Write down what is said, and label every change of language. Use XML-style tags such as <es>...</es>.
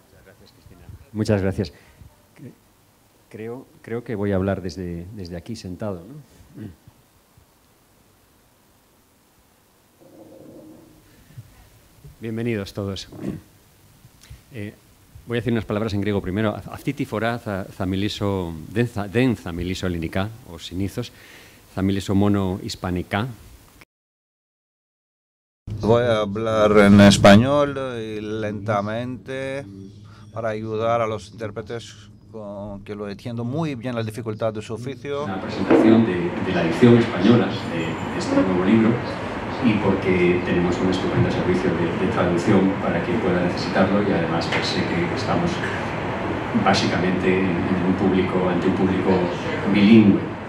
<es>Muchas gracias, Cristina. Muchas gracias. Creo que voy a hablar desde aquí sentado, ¿no? Bienvenidos todos. Voy a decir unas palabras en griego primero.</es> <el>Αυτή τη φορά θα μιλήσω, δεν θα μιλήσω ελληνικά, ως συνήθως. Θα μιλήσω μόνο ισπανικά.</el> <es>Voy a hablar en español y lentamente para ayudar a los intérpretes que lo entiendo muy bien la dificultad de su oficio. Una presentación de la edición española de este nuevo libro y porque tenemos un estupendo servicio de traducción para quien pueda necesitarlo y además pues, sé que estamos básicamente ante un público bilingüe.</es>